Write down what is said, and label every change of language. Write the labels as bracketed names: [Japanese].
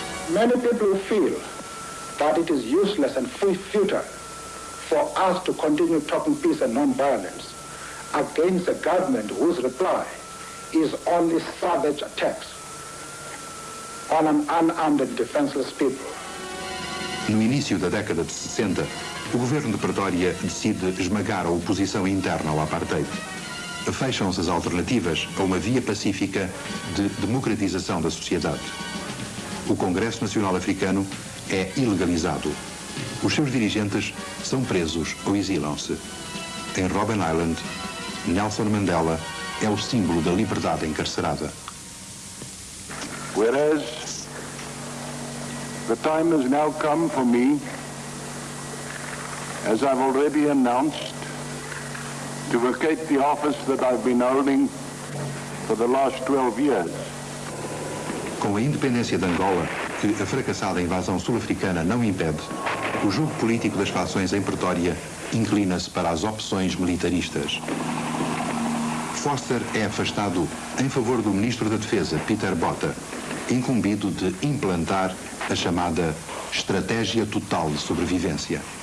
[English] Many people feel that it is useless and futile for us to continue talking peace and non-violence against a government whose reply is only savage attacks on an unarmed and defenseless people. [Portuguese] No início da década de 60, o governo de Pretória decide esmagar a oposição interna ao apartheid. Fecham-se as alternativas a uma via pacífica de democratização da sociedade. O Congresso Nacional Africano é ilegalizado. Os seus dirigentes são presos ou exilam-se. Em Robben Island, Nelson Mandela é o símbolo da liberdade encarcerada. [English] Whereas the time has now come for me, as I've already announced, to vacate the office that I've been holding for the last 12 years. [Portuguese] Com a independência de Angola, que a fracassada invasão sul-africana não impede, o jogo político das fações em Pretória inclina-se para as opções militaristas. Foster é afastado em favor do ministro da Defesa, Peter Botha, incumbido de implantar a chamada Estratégia Total de Sobrevivência.